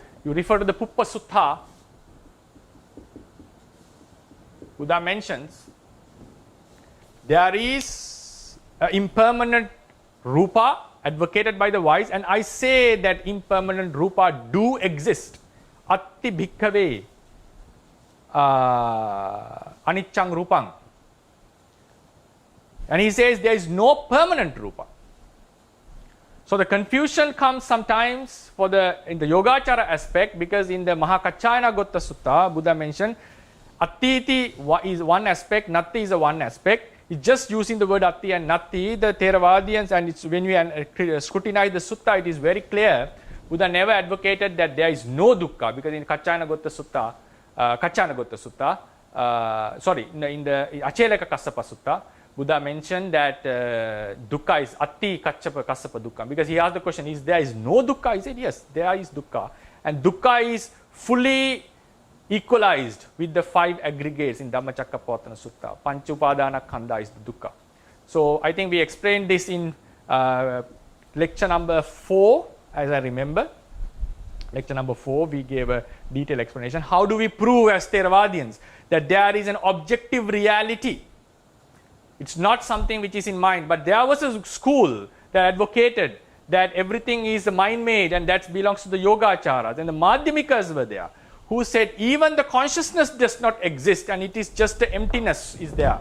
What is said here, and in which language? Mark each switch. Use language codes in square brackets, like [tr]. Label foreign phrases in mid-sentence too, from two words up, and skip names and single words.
[en] You refer to the Puppa Sutta. Buddha mentions there is an impermanent rupa advocated by the wise, and I say that impermanent rupa do exist. [pi] Atti bhikkhave aniccang rupang. [en] And he says there is no permanent rupa. So the confusion comes sometimes in the Yogacara aspect, because in the Mahakachayana Gotta Sutta, Buddha mentioned Attiti is one aspect, Natti is a one aspect. It's just using the word Atti and Natti. The Theravadians, and it's when we scrutinize the Sutta, it is very clear. Buddha never advocated that there is no dukkha, because in Kachayana Gotta Sutta, in the Achelaka Kassapa Sutta, Buddha mentioned that dukkha is [pi] atti kaccapa kassapa dukkha, [en] because he asked the question, is there is no dukkha? He said yes, there is dukkha, and dukkha is fully equalized with the 5 aggregates in Dhammacakkappavattana Sutta. [pi] Pancha upadana khandha [en] is the dukkha. So I think we explained this in lecture number 4, as I remember. Lecture number 4, we gave a detailed explanation. How do we prove as Theravadians that there is an objective reality? It's not something which is in mind, but there was a school that advocated that everything is mind-made and that belongs to the Yogacharas, and the Madhyamikas were there, who said even the consciousness does not exist and it is just the emptiness is there.